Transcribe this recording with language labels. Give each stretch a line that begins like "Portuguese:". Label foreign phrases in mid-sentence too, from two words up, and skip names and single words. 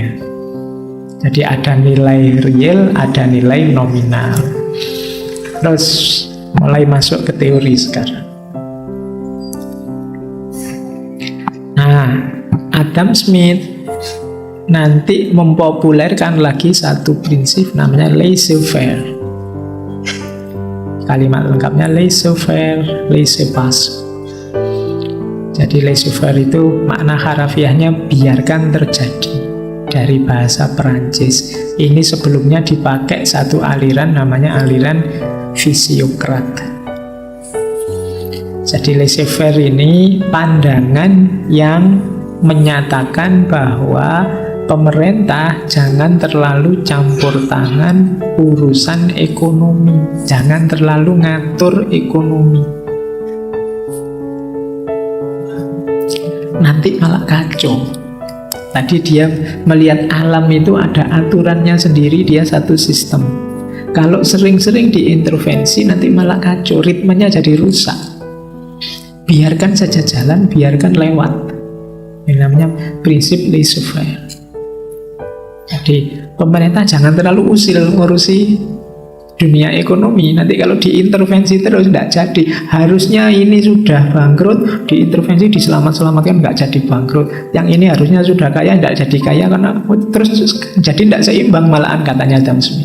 Indonesian: Jadi ada nilai real, ada nilai nominal. Terus mulai masuk ke teori sekarang. Nah, Adam Smith nanti mempopulerkan lagi satu prinsip namanya laissez-faire. Kalimat lengkapnya
French: laissez-faire, laissez-passer.
Indonesian: Jadi laissez-faire itu makna harafiahnya biarkan terjadi, dari bahasa Perancis. Ini sebelumnya dipakai satu aliran namanya aliran fisiokrat. Jadi laissez-faire ini pandangan yang menyatakan bahwa pemerintah jangan terlalu campur tangan urusan ekonomi, jangan terlalu ngatur ekonomi. Nanti malah kacau. Tadi dia melihat alam itu ada aturannya sendiri, dia satu sistem. Kalau sering-sering diintervensi nanti malah kacau, ritmenya jadi rusak. Biarkan saja jalan, biarkan lewat. Ini namanya prinsip laissez-faire. Jadi pemerintah jangan terlalu usil ngurusi dunia ekonomi. Nanti kalau diintervensi terus tidak jadi. Harusnya ini sudah bangkrut, diintervensi diselamatkan nggak jadi bangkrut. Yang ini harusnya sudah kaya tidak jadi kaya karena terus jadi tidak seimbang malahan, katanya Adam Smith.